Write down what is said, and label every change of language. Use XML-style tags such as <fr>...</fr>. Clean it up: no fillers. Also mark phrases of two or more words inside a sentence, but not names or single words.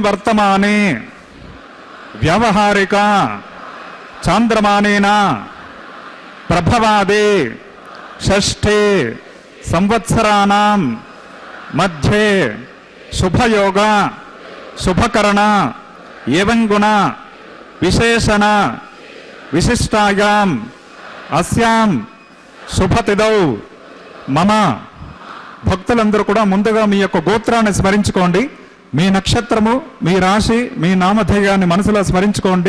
<sa>वर्तमाने व्यावहारिक चांद्रमानेन प्रभवादे षष्ठे संवत्सराणां मध्ये शुभयोग शुभकरण एवं गुण विशेषण विशिष्टायां अस्यां शुभतिथौ मम</sa> <te>భక్తులందరూ కూడా ముందుగా మీ యొక్క గోత్రాన్ని స్మరించుకోండి. మీ నక్షత్రము, మీ రాశి, మీ నామధేయాన్ని మనసులో స్మరించుకోండి.</te>